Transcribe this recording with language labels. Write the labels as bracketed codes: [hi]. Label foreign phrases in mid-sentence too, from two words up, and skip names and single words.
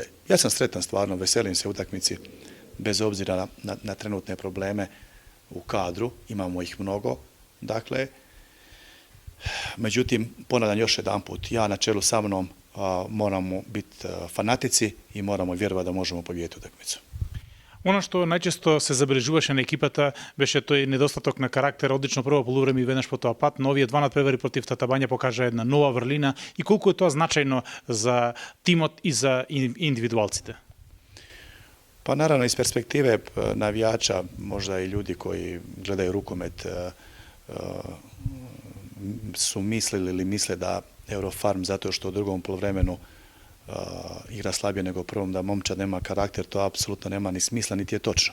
[hr] Ja sam sretan stvarno, veselim se utakmici bez obzira na trenutne probleme u kadru, imamo ih mnogo. Dakle, međutim, ponavljam još jedanput, ja na čelu sa mnom moramo biti fanatici i moramo vjerovati da možemo pobijediti utakmicu. Ono što najčesto [mk] се забележуваше на екипата беше тој недостаток на карактер, одлично прво полувреме и веднаш по тоа пат, но овие два надпревари против Татабања покажа една нова врлина и колку е тоа значајно за тимот и за индивидуалците? [hr] Pa naravno iz perspektive navijača, možda i ljudi koji gledaju rukomet su mislili ili misle da Eurofarm zato što u drugom poluvremenu igra slabije nego u prvom, da momčad nema karakter, to apsolutno nema ni smisla, niti je točno.